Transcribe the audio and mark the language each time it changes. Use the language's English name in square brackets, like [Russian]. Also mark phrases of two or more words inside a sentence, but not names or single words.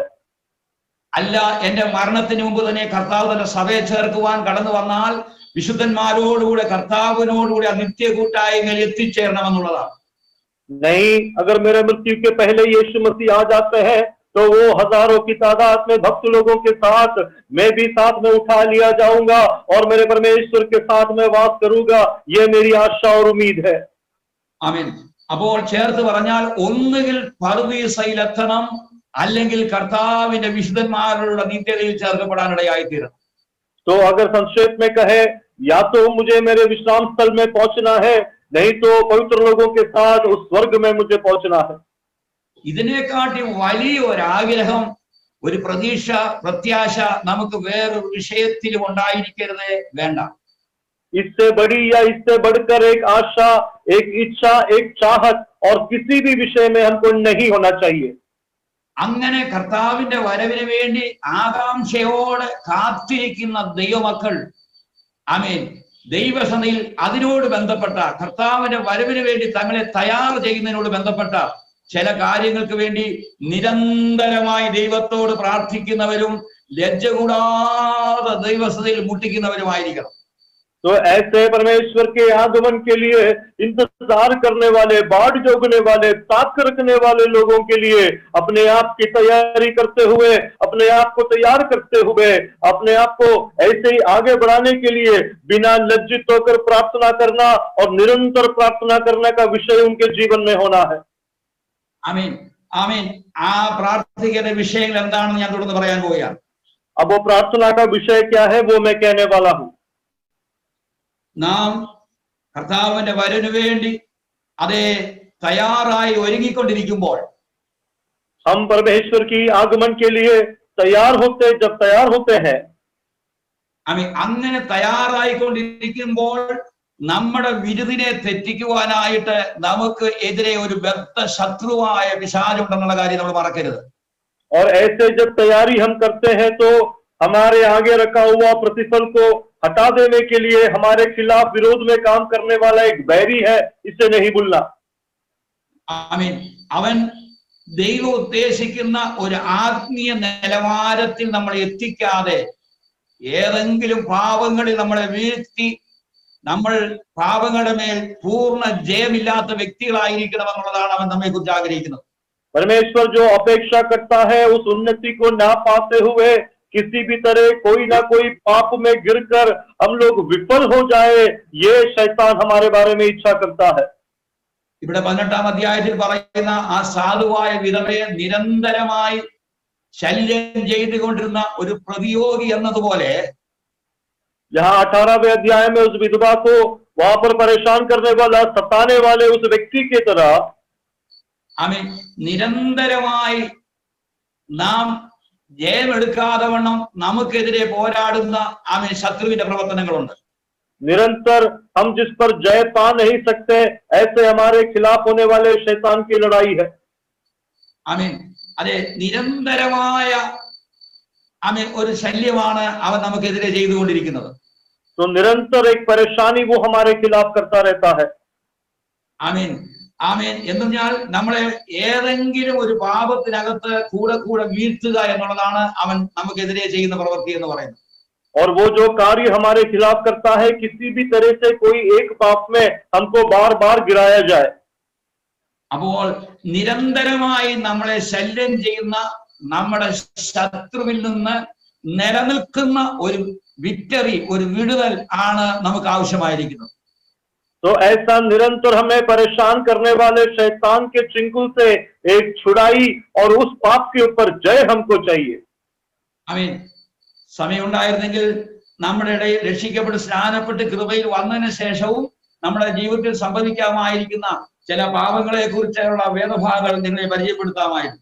[Malayalam] അല്ല, എന്റെ മരണത്തിന് മുമ്പ് തന്നെ കർത്താവ് തന്റെ സഭയെ ചേർക്കുവാൻ കടന്നു വന്നാൽ വിശുദ്ധന്മാരോടുകൂടെ കർത്താവിനോടുകൂടെ നിത്യ കൂട്ടായ്മയിൽ എത്തിച്ചേരണമെന്നുള്ളതാണ്. [Hindi] नहीं, अगर मेरे मृत्यु के पहले यीशु मसीह आ जाते हैं, तो वो हजारों की तादाद में भक्त लोगों के साथ मैं भी साथ में उठा लिया जाऊंगा और मेरे परमेश्वर के साथ में वास करूंगा. ये मेरी आशा और उम्मीद है. [Malayalam] ആമേൻ. അപ്പോൾ ചേർത്ത് പറഞ്ഞാൽ ഒന്നുകിൽ പറുദീസയിൽ എത്തണം, അല്ലെങ്കിൽ കർത്താവിന്റെ വിശുദ്ധന്മാരുടെ നിത്യതയിൽ ചേർക്കപ്പെടാനിടയായിത്തീരണം. [Hindi] तो अगर संक्षेप में कहे, या तो मुझे मेरे विश्राम स्थल में पहुंचना है, नहीं तो पवित्र लोगों के साथ उस स्वर्ग में मुझे पहुंचना है. [Malayalam] ഇതിനെക്കാട്ടി വലിയ ഒരാഗ്രഹം, ഒരു പ്രത്യാശ നമുക്ക് വേറൊരു വിഷയത്തിലും ഉണ്ടായിരിക്കരുത്, വേണ്ട. [Hindi] इससे बड़ी या इससे बढ़कर एक आशा, एक इच्छा, एक चाहत और किसी भी विषय में हमको नहीं होना चाहिए. [Malayalam] അങ്ങനെ കർത്താവിന്റെ വരവിന് വേണ്ടി ആകാംക്ഷയോടെ കാത്തിരിക്കുന്ന ദൈവമക്കൾ, ആമേൻ, ദൈവസഭയിൽ അതിനോട് ബന്ധപ്പെട്ട കർത്താവിന്റെ വരവിന് വേണ്ടി തങ്ങളെ തയ്യാർ ചെയ്യുന്നതിനോട് ബന്ധപ്പെട്ട ചില കാര്യങ്ങൾക്ക് വേണ്ടി നിരന്തരമായി ദൈവത്തോട് പ്രാർത്ഥിക്കുന്നവരും ലജ്ജ കൂടാതെ ദൈവസഭയിൽ മുട്ടിക്കുന്നവരുമായിരിക്കണം. [Hindi] तो ऐसे परमेश्वर के आगमन के लिए इंतजार करने वाले, बाढ़ जोगने वाले, ताक रखने वाले लोगों के लिए अपने आप की तैयारी करते हुए, अपने आप को तैयार करते हुए, अपने आप को ऐसे ही आगे बढ़ाने के लिए बिना लज्जित होकर प्रार्थना करना और निरंतर प्रार्थना करने का विषय उनके जीवन में होना है. [Malayalam] ആമേൻ, ആമേൻ. ആ പ്രാർത്ഥിക്കുന്ന വിഷയങ്ങൾ എന്താണെന്ന് ഞാൻ തുടർന്ന് പറയാൻ പോവുകയാണ്. [Hindi] अब वो प्रार्थना का विषय क्या है वो मैं कहने वाला हूं. [Malayalam] നാം കർത്താവിന്റെ വരവിന് വേണ്ടി അതേ തയ്യാറായി ഒരുങ്ങിക്കൊണ്ടിരിക്കുമ്പോൾ [Hindi] हम परमेश्वर की आगमन के लिए जब तैयार होते हैं, [Malayalam] അങ്ങനെ തയ്യാറായിക്കൊണ്ടിരിക്കുമ്പോൾ നമ്മുടെ വിരുദിനെ തെറ്റിക്കുവാനായിട്ട് നമുക്ക് എതിരെ ഒരു വ്യക്ത ശത്രുവായ പിശാചുണ്ടെന്നുള്ള കാര്യം നമ്മൾ മറക്കരുത്. [Hindi] और ऐसे जब तैयारी हम करते हैं तो हमारे आगे रखा हुआ प्रतिफल को हटा देने के लिए हमारे खिलाफ विरोध में काम करने वाला एक बैरी है, इसे नहीं भूलना. [Malayalam] ആമേൻ. അവൻ ദൈവം ഉദ്ദേശിക്കുന്ന ഒരു ആത്മീയ നിലവാരത്തിൽ നമ്മൾ എത്തിക്കാതെ ഏതെങ്കിലും പാപങ്ങളിൽ നമ്മളെ വീഴ്ത്തി നമ്മൾ പാപങ്ങളുടെ മേൽ പൂർണ്ണ ജയമില്ലാത്ത വ്യക്തികളായിരിക്കണമെന്നുള്ളതാണ് അവൻ നമ്മെ കുറിച്ച് ആഗ്രഹിക്കുന്നത്. [Hindi] परमेश्वर जो अपेक्षा करता है उस उन्नति को ना पाते हुए किसी भी तरह कोई ना कोई पाप में गिरकर हम लोग विफल हो जाए, ये शैतान हमारे बारे में इच्छा करता है. [Malayalam] ഇവിടെ 18-ാം അധ്യായത്തിൽ പറയുന്ന ആ സാധുവായ വിധവയെ നിരന്തരമായി ശല്യം ചെയ്തുകൊണ്ടിരുന്ന ഒരു പ്രതിയോഗി എന്നതുപോലെ [Hindi] यहाँ 18वें अध्याय में उस विधवा को वहां पर परेशान करने वाला, सताने वाले उस व्यक्ति की तरह [Malayalam] ആമേൻ നിരന്തരമായി നാം ജയമെടുക്കാതെ വണ്ണം നമുക്കെതിരെ പോരാടുന്ന ആമേൻ ശത്രുവിന്റെ പ്രവർത്തനങ്ങളുണ്ട്. [Hindi] निरंतर हम जिस पर जय पा नहीं सकते, ऐसे हमारे खिलाफ होने वाले शैतान की लड़ाई है. [Malayalam] ആമേൻ. അതെ, നിരന്തരമായ ആമേൻ ഒരു ശല്യമാണ് അവൻ നമുക്കെതിരെ ചെയ്തുകൊണ്ടിരിക്കുന്നത്. [Hindi] तो निरंतर एक परेशानी वो हमारे खिलाफ करता रहता है. [Malayalam] ആമേൻ, ആമേൻ. എന്ന് പറഞ്ഞാൽ നമ്മളെ ഏതെങ്കിലും ഒരു പാപത്തിനകത്ത് കൂടെ കൂടെ വീഴ്ത്തുക എന്നുള്ളതാണ് അവൻ നമുക്കെതിരെ ചെയ്യുന്ന പ്രവൃത്തി എന്ന് പറയുന്നത്. [Hindi] और वो जो कार्य हमारे खिलाफ करता है, किसी भी तरह से कोई एक पाप में हमको बार बार गिराया जाए. [Malayalam] അപ്പോൾ നിരന്തരമായി നമ്മളെ ശല്യം ചെയ്യുന്ന നമ്മുടെ ശത്രുവിൽ നിന്ന് നിലനിൽക്കുന്ന ഒരു വിക്ടറി, ഒരു വിടുതൽ ആണ് നമുക്ക് ആവശ്യമായിരിക്കുന്നത്. [Hindi] तो ऐसा निरंतर हमें परेशान करने वाले शैतान के चिंगुल से एक छुड़ाई और उस पाप के ऊपर जय हमको चाहिए. [Malayalam] ആമേൻ. സമയമുണ്ടായിരുന്നെങ്കിൽ നമ്മുടെ ഇടയിൽ രക്ഷിക്കപ്പെട്ട് സ്നാനപ്പെട്ട് കൃപയിൽ വന്നതിന് ശേഷവും നമ്മുടെ ജീവിതത്തിൽ സംഭവിക്കാമായിരിക്കുന്ന ചില പാപങ്ങളെ കുറിച്ചുള്ള വേദഭാഗങ്ങൾ നിങ്ങളെ പരിചയപ്പെടുത്താമായിരുന്നു.